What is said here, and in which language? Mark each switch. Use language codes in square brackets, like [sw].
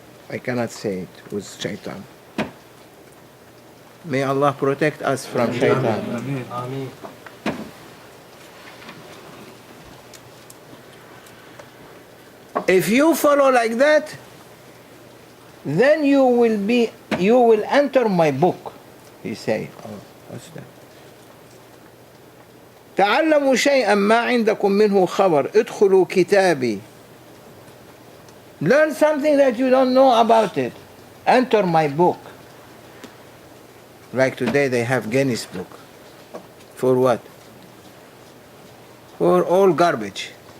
[en] I cannot say it with shaitan. May Allah protect us from shaitan. Ameen. If you follow like that, then you will enter my book. He say, oh, what's that? [ar] تعلموا شيئا ما عندكم منه خبر ادخلوا كتابي. [en] Learn something that you don't know about it. Enter my book. Like today they have Guinness Book. For what? For all garbage.